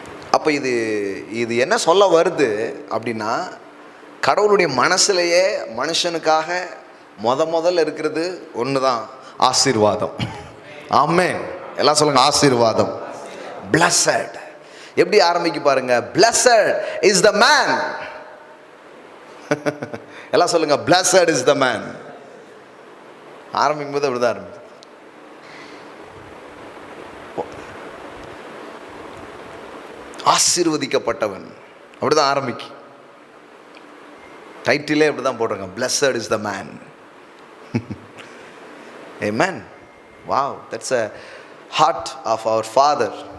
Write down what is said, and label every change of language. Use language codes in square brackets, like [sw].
[ta] அப்ப இது என்ன சொல்ல வருது அப்படின்னா, கடவுளுடைய மனசுலேயே மனுஷனுக்காக முதல்ல இருக்கிறது ஒண்ணுதான், ஆசீர்வாதம். ஆமென். எல்லாம் சொல்லுங்க ஆசீர்வாதம். blessed. எப்படி ஆரம்பிக்க பாருங்க, [en] blessed is the man. [ta] எல்லாம் சொல்லுங்க [en] blessed is the man. [ta] ஆரம்பிக்கும் போது அப்படிதான் ஆரம்பிக்கும். ஆசீர்வதிக்கப்பட்டவன் அப்படிதான் ஆரம்பிக்கும். டைட்டிலே அப்படிதான் போடுறாங்க, [en] blessed is the man. Amen. Wow, that's a heart of our Father.